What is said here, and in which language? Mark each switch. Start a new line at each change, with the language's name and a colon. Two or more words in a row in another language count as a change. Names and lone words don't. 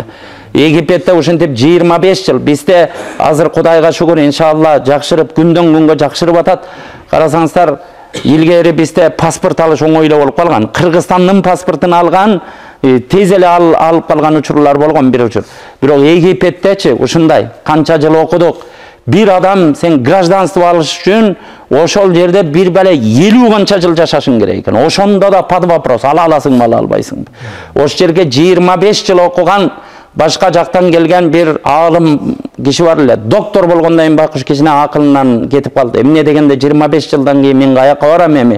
Kyrgyz: Египетте ушинтип 25 жыл, бизде азыр Кудайга шүгүр иншалла жакшырып, күндөн күнгө жакшырып атат. Карасаңыздар, илгери бизде паспорт алыш оңойлуу болуп калган. Кыргызстандын паспортун алган, тез эле алып калган учурлар болгон бир учур. Бирок Египеттечи ушундай канча жыл окудук. Бир адам сен гражданство алыш үчүн ошол жерде бир бале 50 канча жыл жашашың керек экен. Ошондо да
Russian: под вопрос,
Kyrgyz: ала аласыңбы, ала албайсыңбы. Ош жерге 25 жыл окуган башка жактан келген бир аалым киши бар эле. Доктор болгондон кийин байкуш кишине акылынан кетип калды. Эмне дегенде 25 жылдан кийин мен каяка барам эми?